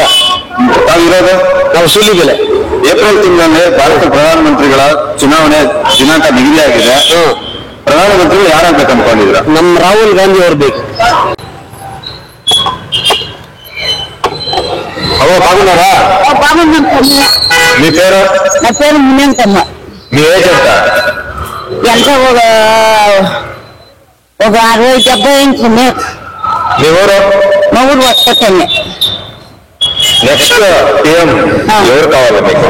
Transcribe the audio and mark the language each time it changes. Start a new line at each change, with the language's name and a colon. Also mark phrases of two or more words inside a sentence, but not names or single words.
Kannada: ತಾವಿರೋದು? ನಾವು ಸೂಲಿಬೆಲೆ. ಏಪ್ರಿಲ್ ತಿಂಗಳಲ್ಲಿ ಭಾರತ ಪ್ರಧಾನಮಂತ್ರಿಗಳ ಚುನಾವಣೆ ದಿನಾಂಕ ನಿಗದಿಯಾಗಿದೆ. ಪ್ರಧಾನಮಂತ್ರಿಗಳು ಯಾರಾಗ್ಬೇಕು ಅನ್ಕೊಂಡಿದ್ರ? ನಮ್ಮ ರಾಹುಲ್ ಗಾಂಧಿ ಅವ್ರು ಬೇಕು.
Telugu: అవ బాగునారా? మీ పేరు? నా పేరు మునియంకమ్మ. మీ ఏజ్ ఎంత? ఎంత ఒక 60-70 ఇంచుంది. మీ ఊరు? మా ఊరు వస్తనే.
English: next CM
Telugu: ఎవరు కావాలి మీకు?